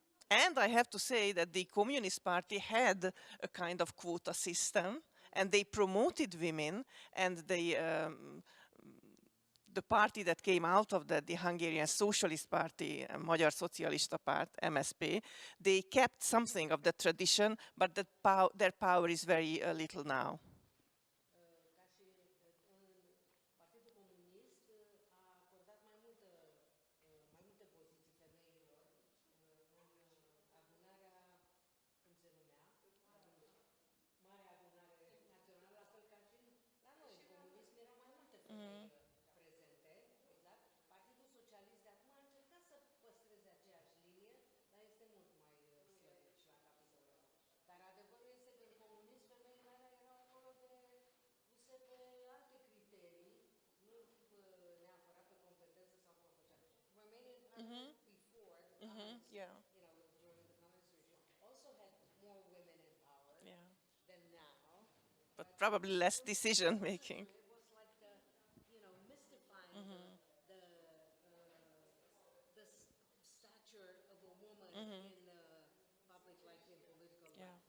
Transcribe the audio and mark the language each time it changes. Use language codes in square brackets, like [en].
[en] And I have to say that the Communist Party had a kind of quota system, and they promoted women, and they, the party that came out of that, the Hungarian Socialist Party, Magyar Szocialista Párt, MSP, they kept something of the tradition, but their power is very little now. [ro] Ca și Partidul Comunist a acordat mai multe poziții femeilor în adunarea, cum se numea, Marea Adunare Națională, la fel ca și la noi, în comunism erau mai multe femei prezente, exact. Partidul Socialist de acum a încercat să păstreze aceeași linie, dar este mult mai slăbit la capitolul ăsta. Dar adevărul este că în comunism femeile erau acolo puse pe alte criterii, nu neapărat pe competență sau profesional. [en] Romanian before the communist, Yeah. you know, during the communist regime, also had more women in power Yeah. than now. But probably less decision making. It was like the, you know, mystifying the stature of a woman in public life, in political life.